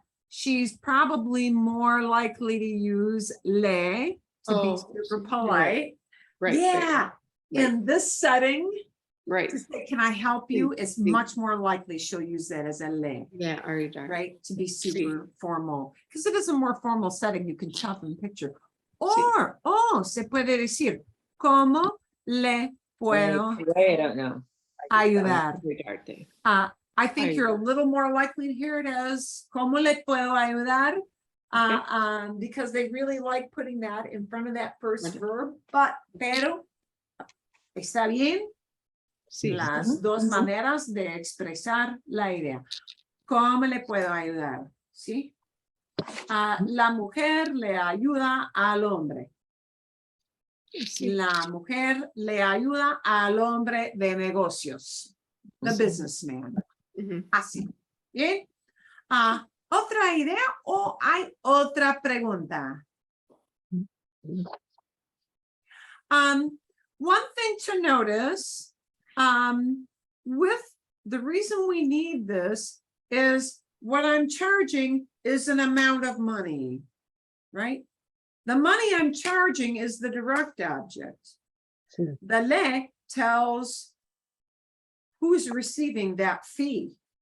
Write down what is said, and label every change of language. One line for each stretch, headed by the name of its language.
English: She's probably more likely to use le to be super polite. Right. Yeah, in this setting, Right. to say, can I help you? It's much more likely she'll use that as a le. Yeah, ayudar. Right, to be super formal, because it is a more formal setting, you can tell from the picture.
Spanish: Or, se puede decir, ¿cómo le puedo
English: I don't know.
Spanish: ayudar? Ayudarte.
English: I think you're a little more likely to hear it as, ¿cómo le puedo ayudar? Because they really like putting that in front of that first verb, pero, ¿está bien?
Spanish: Sí. Las dos maneras de expresar la idea. ¿Cómo le puedo ayudar? ¿Sí? La mujer le ayuda al hombre. Sí. La mujer le ayuda al hombre de negocios.
English: The businessman. Ujú.
Spanish: Así. ¿Bien? ¿Otra idea o hay otra pregunta?
English: One thing to notice, with the reason we need this is what I'm charging is an amount of money, right? The money I'm charging is the direct object. The le tells who's receiving that fee.